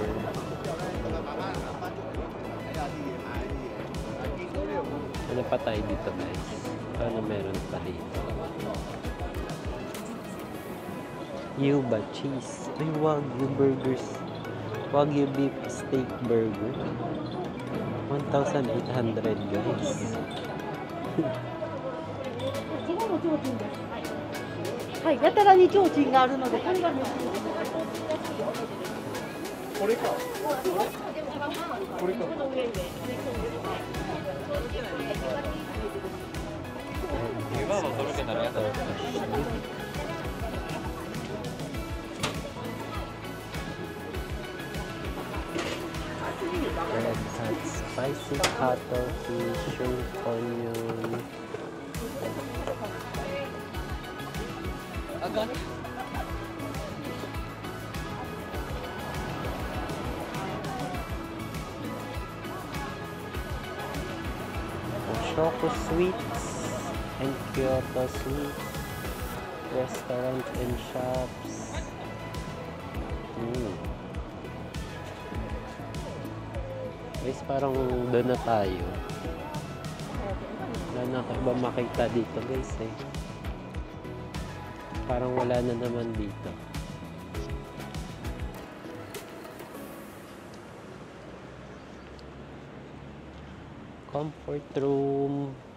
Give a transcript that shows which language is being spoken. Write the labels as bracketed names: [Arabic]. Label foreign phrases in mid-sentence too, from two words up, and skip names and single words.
[Filipino] Ano pa tayo dito guys? Ano meron pa dito? [English] Yuba cheese. Ay, Wagyu burgers. Wagyu beef steak burger. 1,800 guys. [Japanese] はい、やたらに提灯があるので、これがね。これか。これか。 [English] Red hot spicy cuttlefish, shrimp, onion. Choco sweets and Kyoto sweets, restaurants and shops. [Filipino] Guys, parang doon na tayo. Wala na ba makita dito guys eh. Parang wala na naman dito. [English] Comfort room.